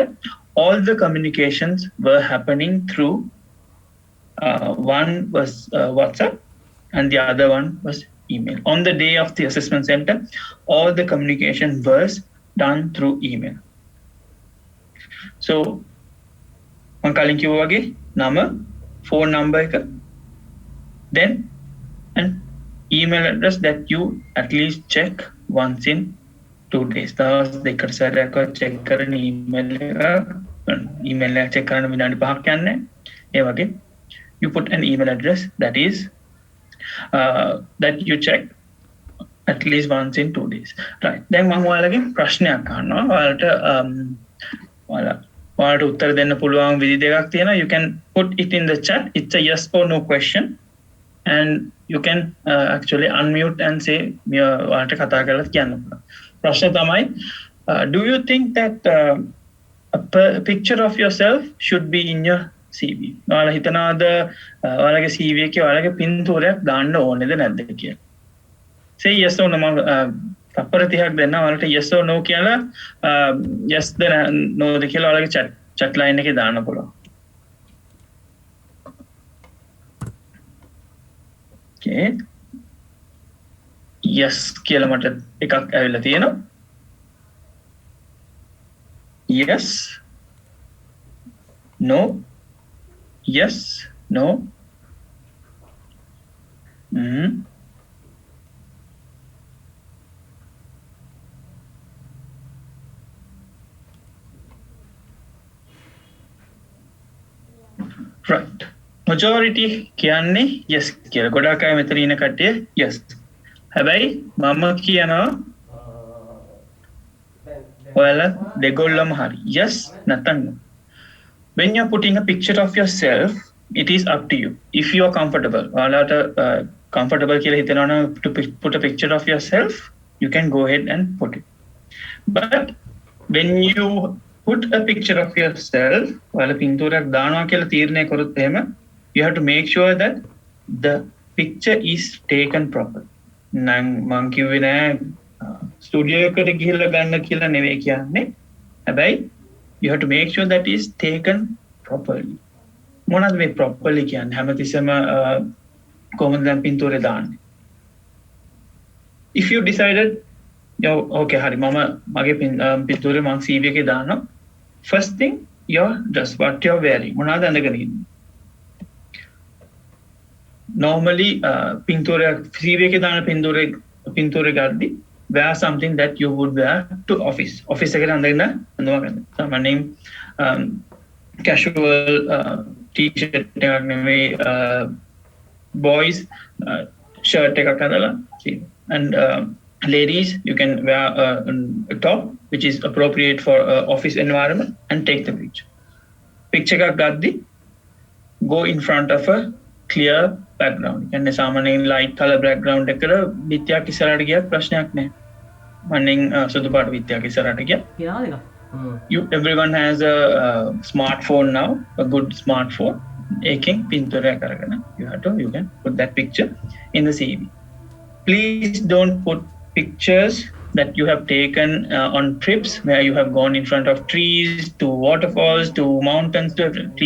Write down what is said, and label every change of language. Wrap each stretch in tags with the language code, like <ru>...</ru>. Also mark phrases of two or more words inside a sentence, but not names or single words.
<en>All the communications were happening through one was WhatsApp and the other one was email. On the day of the assessment center, all the communication was done through email. So,</en> <si>මම කලින් කිව්වා වගේ නම, phone number එක,</si> <en>then an email address that you at least check once in 2 days.</en> <si>දවස් දෙකකට සැරයක්වත් check කරන email එක check කරන විනාඩි 5ක් යන්නේ. ඒ වගේ</si> <en>you put an email address that is that you check at least once in 2 days. Right.</en> <si>දැන් මම ඔයාලගෙන් ප්‍රශ්නයක් අහනවා. ඔයාලට උත්තර දෙන්න පුළුවන් විදි දෙකක් තියෙනවා.</si> <en>You can put it in the chat. It's a yes or no question. And you can actually unmute and say</en> <si>ඔයාලට කතා කරලා කියන්න පුළුවන්. ප්‍රශ්න තමයි,</si> <en>do you think that a picture of yourself should be in your CV?</en> <si>ඔයාලා හිතනවාද ඔයාලගේ CV එකේ ඔයාලගේ පින්තූරයක් දාන්න ඕනේද නැද්ද කියලා?</si> <en>Say yes or no.</en> <si>මම තප්පර 30ක් දෙන්න ඔයාලට</si> <en>yes or no</en> <si>කියලා yes ද no ද කියලා ඔයාලගේ</si> <en>chat line</en> <si>එකේ දාන්න පුළුවන්.</si> <en>Okay.</en> <si>Yes කියලා මට එකක් ඇවිල්ලා තියෙනවා.</si> <en>Yes. No. Yes. No. Right.</en> <si>Majority කියන්නේ yes කියලා. ගොඩක් අය මෙතන ඉන්න කට්ටිය yes. හැබැයි මම කියනවා ඔයාලා දෙගොල්ලම හරි.</si> <en>Yes නැත්නම් no. When you're putting a picture of yourself, it is up to you. If you are comfortable,</en> <si>ඔයාලට comfortable කියලා හිතනවා නම්</si> <en>to put a picture of yourself, you can go ahead and put it. But when you put a picture of yourself,</en> <si>ඔයාලා පින්තූරයක් දානවා කියලා තීරණය කරොත් එහෙම,</si> <en>you have to make sure that the picture is taken properly.</en> <si>නම් මං කිව්වේ නෑ ස්ටුඩියෝ එකට ගිහිල්ලා ගන්න කියලා නෙවෙයි කියන්නේ.</si> <en>හැබැයි you have to make sure that is taken properly.</en> <si>මොනවද මේ properly කියන්නේ? හැමතිස්සෙම කොහොමද දැන් පින්තූරේ දාන්නේ?</si> <en>If you decided okay</en> <si>හරි මම මගේ පින්තූරේ මං CV එකේ දානවා.</si> <en>First thing, your dress, what you're wearing.</en> <si>මොනවද අඳගෙන ඉන්නේ? Normally, පින්තූරය CV එකේ දාන පින්තූරය ගද්දි</si> <en>wear something that you would wear to office.</en> <si>Office එකට අඳගෙන අඳුම ගන්න. සාමාන්‍යයෙන් casual t-shirt එකක් නෙවෙයි boys shirt එකක් අඳලා</si> <en>and ladies you can wear a top which is appropriate for office environment and take the picture</en> <si>එකක් ගද්දි</si> <en>go in front of a clear background.</en> <si>කියන්නේ සාමාන්‍යයෙන්</si> <en>light color background</en> <si>එකකට විත්‍යාවක් ඉස්සරහට ගියත් ප්‍රශ්නයක් නැහැ. මන්නෙන් සුදු පාට විත්‍යාවක් ඉස්සරහට ගියා.</si> <en>Everyone has a smartphone now, a good smartphone.</en> <si>ඒකෙන් පින්තූරය කරගන්න.</si> <en>You can put that picture in the CV. Please don't put pictures that you have taken on trips where you have gone in front of trees, to waterfalls, to mountains, to trees.</en>